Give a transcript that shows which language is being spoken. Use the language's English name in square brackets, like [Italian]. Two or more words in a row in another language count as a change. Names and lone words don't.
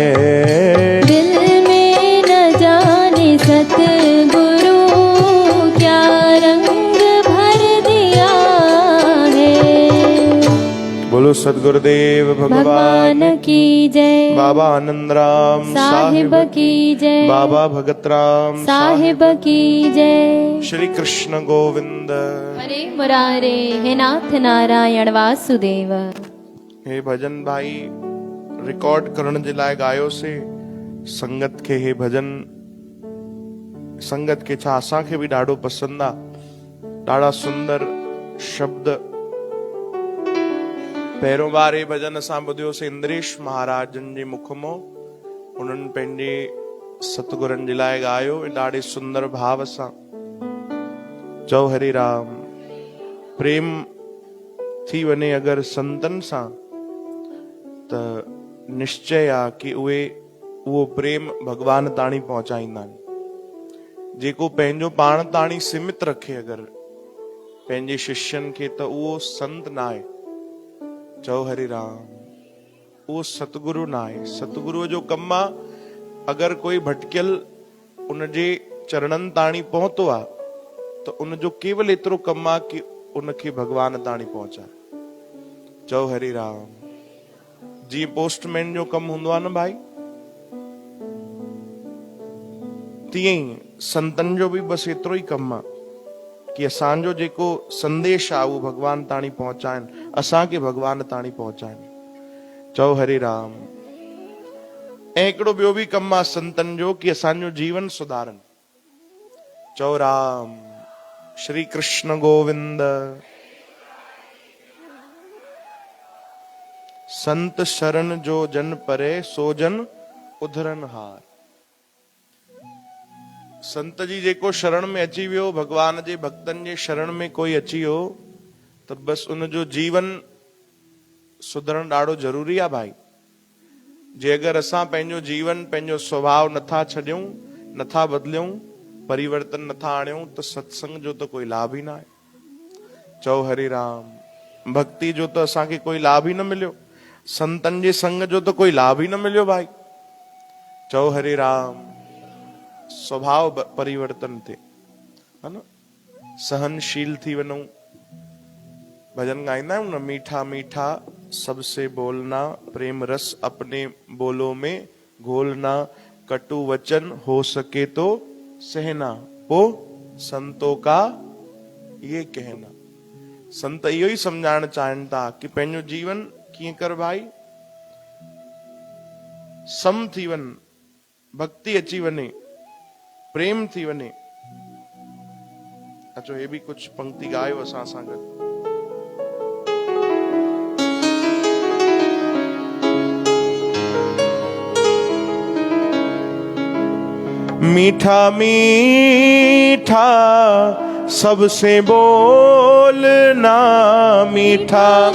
[Hindi] दिल में न जाने सतगुरु क्या रंग भर दिया है। बोलो सद्गुरुदेव भगवान की जय। बाबा आनंदराम साहिब की जय। बाबा भगतराम साहिब की जय। श्री कृष्ण गोविंद। हरे मुरारे हे नाथ नारायण वासुदेव। [Sindhi] हे भजन भाई रिकॉर्ड करण जे लाइ गायो से संगत के हे भजन संगत के छा असांखे भी ॾाढो पसंदि आहे। ॾाढा सुंदर शब्द पहिरियों बार हे भजन असां ॿुधियोसीं इंद्रेश महाराजन जे मुख मां। उन्हनि पंहिंजे सतगुरनि जे लाइ ॻायो ॾाढे सुंदर भाव सां। चओ हरे राम। प्रेम थी वञे अगरि संतनि सां त निश्चय आहे कि उहो प्रेम भगवान ताणी पहुचाईंदा आहिनि। जेको पंहिंजो पाण ताणी सीमित रखे अगरि पंहिंजे शिष्यनि खे त उहो संत न आहे। चओ हरे राम। उहो सतगुरु न आहे। सतगुरुअ जो कमु आहे अगरि कोई भटकियल उनजे चरणनि ताणी पहुतो आहे त उनजो केवल एतिरो कमु आहे कि उनखे भगवान ताणी पहुचाए। चओ हरे राम। जीअं पोस्टमैन जो कमु हूंदो आहे न भाई, तीअं ई संतनि जो बि बसि एतिरो ई कमु आहे कि असांजो जेको संदेश आहे उहो भगवान ताणी पहुचाइनि, असांखे भगवान ताणी पहुचाइनि। चओ हरे राम। ऐं हिकिड़ो ॿियो बि कमु आहे संतनि जो कि असांजो जीवन सुधारनि। चओ राम। श्री कृष्ण गोविंद। [Hindi] संत शरण जो जन परे सो जन उधरन हार। [Sindhi] संत जी जेको शरण में अची वियो, भगवान जे भक्तनि जे शरण में कोई अची वियो त बसि उनजो जीवन सुधरण ॾाढो ज़रूरी आहे भाई। जे अगरि असां पंहिंजो जीवन पंहिंजो स्वभाव नथा छॾियूं, नथा बदिलियूं, परिवर्तन नथा आणियूं त सत्संग जो त कोई लाभ ई न आहे। चओ हरे राम। भक्ति जो त असांखे कोई लाभ ई न मिलियो, संतनि जे संग जो त कोई लाभ ई न मिलियो भाई। चओ हरे राम। स्वभाव परिवर्तन थे, [Hindi] है ना, [Sindhi] सहनशील थी वञूं। भजन गाईंदा आहियूं न, [Hindi] मीठा मीठा सबसे बोलना, प्रेम रस अपने बोलों में घोलना, कटु वचन हो सके तो सहना, हो संतों का ये कहना। [Sindhi] संत इहो ई समझाइण चाहिनि था कि पंहिंजो जीवन कीअं कर भाई, सम थी वञ, भक्ति अची वञे, प्रेम थी वञे। अचो हे बि कुछ पंक्ति गायो असां सां गॾु। [Hindi] मीठा मीठा सबसे बोलना, मीठा